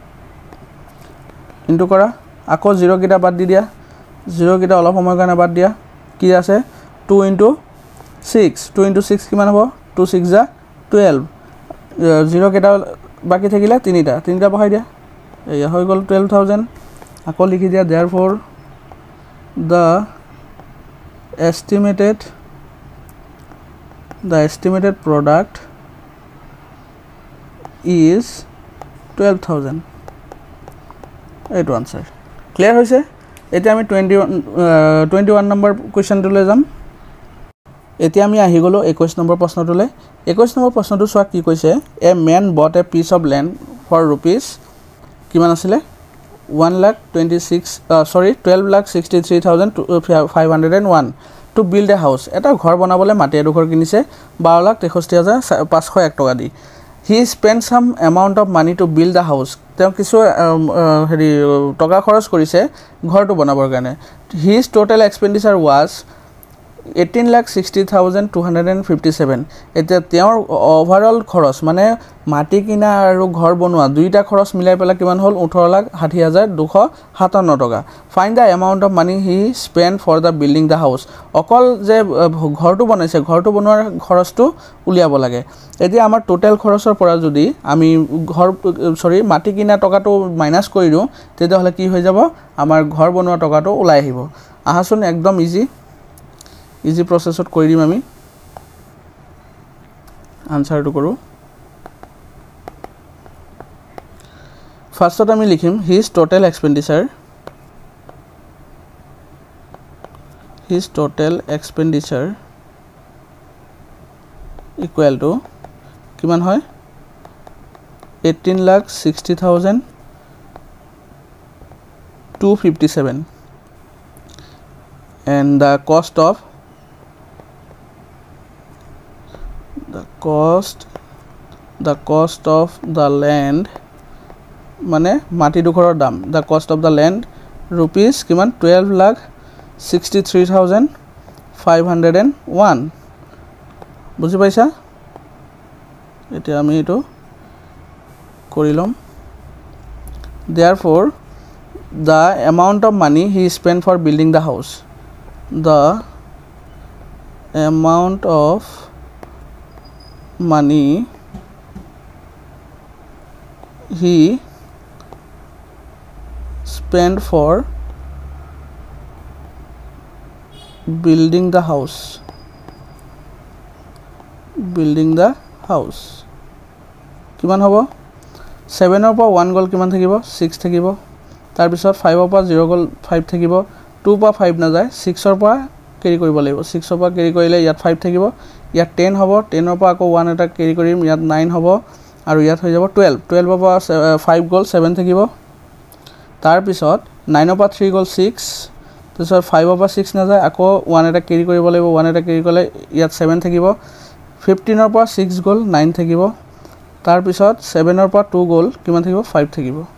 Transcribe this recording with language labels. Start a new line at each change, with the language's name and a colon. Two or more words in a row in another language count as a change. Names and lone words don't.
Assamese: ইনটু কৰা আকৌ 0 কিটা বাদ দি দিয়া 0 কিটা অলপ সময় কাৰণে বাদ দিয়া কি আছে 2 into 6 কিমান হ'ব 2 6 যা 12 0 কিটা বাকি থাকিলে তিনিটা বহাই দিয়া এয়া হৈ গল 12000 আকৌ লিখি দিয়া
English: therefore the estimated product
Assamese: is 12000 এইটো আনসার ক্লিয়ার হৈছে এতিয়া আমি 21 নম্বৰ কোৱেশ্চনটোলৈ যাম এতিয়া আমি আহি গলো 21 নম্বৰ প্ৰশ্নটোলৈ 21 নম্বৰ প্ৰশ্নটো সোৱা কি কৈছে
English: a man bought a piece of land for rupees
Assamese: কিমান আছিল
English: 12,63,501 to build a house
Assamese: এটা ঘৰ বনাবলৈ মাটি এডোখৰ কিনিছে 12,63,501 টকা দি
English: he spent some amount of money to build the house
Assamese: তেওঁ কিছু হেৰি টকা খৰচ কৰিছে ঘৰটো বনাবৰ কাৰণে
English: his total expenditure was
Assamese: 18,60,257 এতিয়া তেওঁৰ ওভাৰঅল খৰচ মানে মাটি কিনা আৰু ঘৰ বনোৱা দুইটা খৰচ মিলাই পেলাই কিমান হ'ল 18,60,257 টকা
English: Find the amount of money he spend for the building the house
Assamese: অকল যে ঘৰটো বনাইছে ঘৰটো বনোৱাৰ খৰচটো উলিয়াব লাগে এতিয়া আমাৰ টোটাল খৰচৰ পৰা যদি আমি ঘৰ মাটি কিনা টকাটো মাইনাস কৰি দিও তেতিয়া হলে কি হৈ যাব আমাৰ ঘৰ বনোৱা টকাটো ওলাই আহিব আহাচোন একদম ইজি প্ৰসেছত কৰি দিম আমি আনসাৰটো কৰো ফাৰ্ষ্টত আমি লিখিম
English: his total expenditure equal to
Assamese: কিমান হয় 18,60,257
English: and the cost of the land
Assamese: মানে মাটি দুখৰৰ দাম
English: the cost of the land rupees কিমান 12,63,501
Assamese: বুজি পাইছা এতিয়া আমি এটো কৰি লম
English: therefore the amount of money he spent for building the house the amount of money he spent for building the house
Assamese: কিমান হ'ব 7 ৰ পৰা 1 গল কিমান থাকিব 6 থাকিব তাৰ পিছত 5 ৰ পৰা 0 গল 5 থাকিব 2 পৰা 5 না যায় 6 ৰ পৰা কেৰি কৰিব লাগিব 6 ৰ পৰা কেৰি কৰিলে ইয়াত 5 থাকিব ইয়াত 10 হ'ব 10 ৰ পৰা আকৌ 1 এটা কেৰি কৰিম ইয়াত 9 হ'ব আৰু ইয়াত হৈ যাব 12 12 ৰ পৰা 5 গল 7 থাকিব তাৰ পিছত 9 ৰ পৰা 3 গল 6 তাৰপিছত 5 ৰ পৰা 6 না যায় আকৌ 1 এটা কেৰি কৰিব লাগিব 1 এটা কেৰি কৰিলে ইয়াত 7 থাকিব 15 ৰ পৰা 6 গল 9 থাকিব তাৰ পিছত 7 ৰ পৰা 2 গল কিমান থাকিব 5 থাকিব